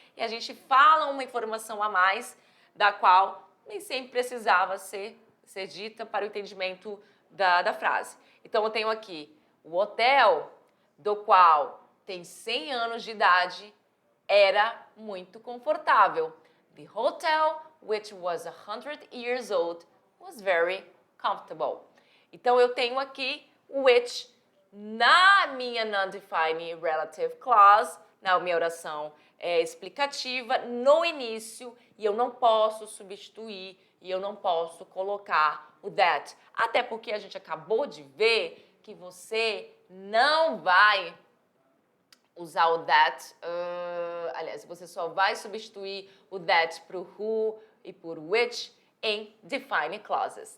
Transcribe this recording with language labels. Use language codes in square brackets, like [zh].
[pt] E a gente fala uma informação a mais, da qual nem sempre precisava ser dita para o entendimento da frase. Então, eu tenho aqui o hotel, do qual tem 100 anos de idade, era muito confortável. [en] The hotel, which was 100 years old, was very comfortable. [pt] Então, eu tenho aqui which na minha non-defining relative clause, na minha oração explicativa, no início, e eu não posso substituir, e eu não posso colocar o that. Até porque a gente acabou de ver que você não vai usar o that, aliás, você só vai substituir o that por who e por which em defining clauses.